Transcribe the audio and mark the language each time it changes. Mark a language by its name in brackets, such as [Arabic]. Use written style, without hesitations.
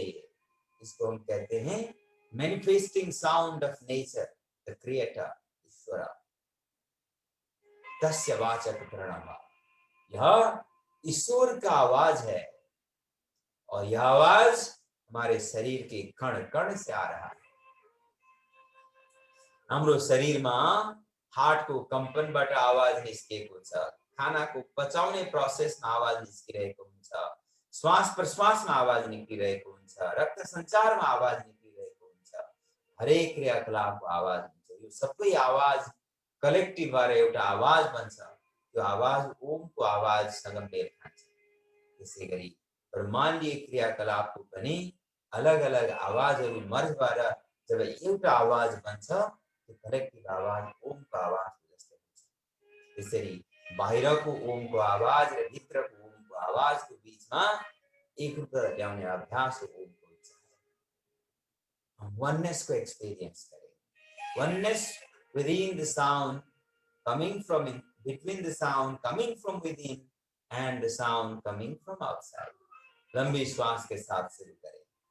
[Hindi] ये इसको हम कहते हैं [English] manifesting sound of nature, the creator [Hindi] ईश्वर, [Sanskrit] तस्य वाचक प्रणव। [Hindi] यह ईश्वर का आवाज है और यह आवाज हमारे शरीर के कण कण से आ रहा है। [Nepali] हमरो शरीर में हार्ट को कंपन बाट आवाज निस्केको छ, खाना को पचाउने प्रोसेसमा आवाज निस्किरहेको हुन्छ, श्वास प्रश्वासमा आवाज निस्किरहेको हुन्छ, रक्त सञ्चारमा आवाज निस्किरहेको हुन्छ, हरेक क्रियाकलापको आवाज हुन्छ। यो सबै आवाज कलेक्टिभ भएर एउटा आवाज बन्छ। त्यो आवाज ओमको आवाजसँग मेल खान्छ। त्यसैगरी ब्रह्माण्डीय क्रियाकलापको पनि अलग अलग आवाजहरू मर्ज भएर जब एउटा आवाज बन्छ, कलेक्टिभ आवाज ओमको आवाज जस्तो हुन्छ। त्यसरी बाहिरको ओमको आवाज र भित्रको ओमको आवाजको बीचमा एकरूपता ल्याउने अभ्यास हो ओमको उच्चारण। [Hindi] हम वननेस को एक्सपीरियंस करें। [English] Oneness within the sound coming from in, between the sound coming from within and the sound coming from outside. [Hindi] लंबी श्वास के साथ शुरू करें।